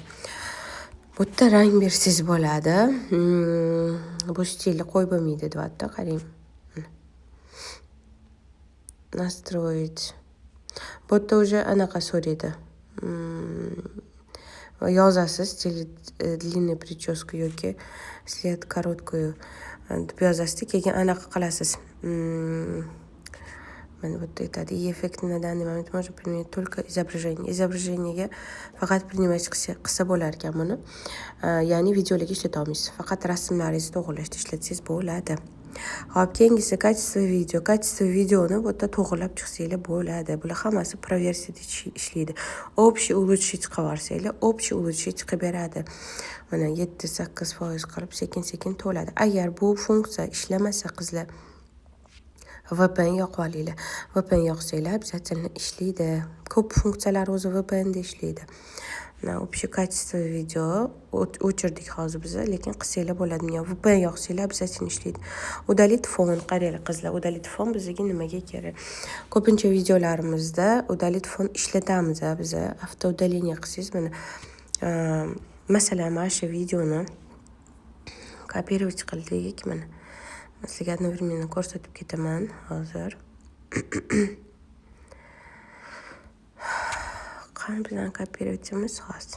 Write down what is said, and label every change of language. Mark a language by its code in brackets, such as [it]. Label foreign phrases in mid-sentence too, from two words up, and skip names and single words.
[uz] Bu yerda rang bersangiz bo'ladi. Bu stilni qo'yib bo'lmaydi, deyapti, qarang. [ru] Настроить. [uz] Bu yerda уже anaqa so'raydi. Yozasiz [ru] длинный прическу [uz] yoki [ru] след короткую [uz] deb yozasiz, keyin anaqa qilasiz. Mana bu yerda aytadi, [ru] effekt на данный момент можно применять только изображение. [uz] Изображениyaga faqat принимать qilsa bo'lar ekan buni. Ya'ni videolarga ishlata olmaysiz. Faqat rasmlaringizni to'g'rilashda ishlatsangiz bo'ladi. Hop, keyingisi качество video. Качество videoni bu yerda to'g'rilab chiqsanglar bo'ladi. Bular hammasi proversiyada ishlaydi. [ru] Общий улучшить [uz] qilvarsanglar, [ru] общий улучшить [uz] qilib beradi. Mana 7-8% qilib sekin-sekin to'ladi. Agar bu funksiya ishlamasa qizlar, VPN yoqib olinglar. VPN yoqsanglar обязательно ishlaydi. Ko'p funksiyalar o'zi VPN da ishlaydi. [ru] Общее качество [uz] video o'chirdik hozir biz, lekin qilsanglar bo'ladi. VPN yoqsanglar обязательно ishlaydi. [ru] Удалить фон, [uz] qaranglar qizlar, [ru] удалить фон [uz] bizga nimaga kerak? Ko'pincha videolarimizda [ru] удалить фон [uz] ishlatamiz biz. Avtoudalение qilsangiz mana masalan mana shu videoni kopировать qildik mana. Sizlarga одновременно ko'rsatib ketaman hozir. Qani bizdan kopировать hozir.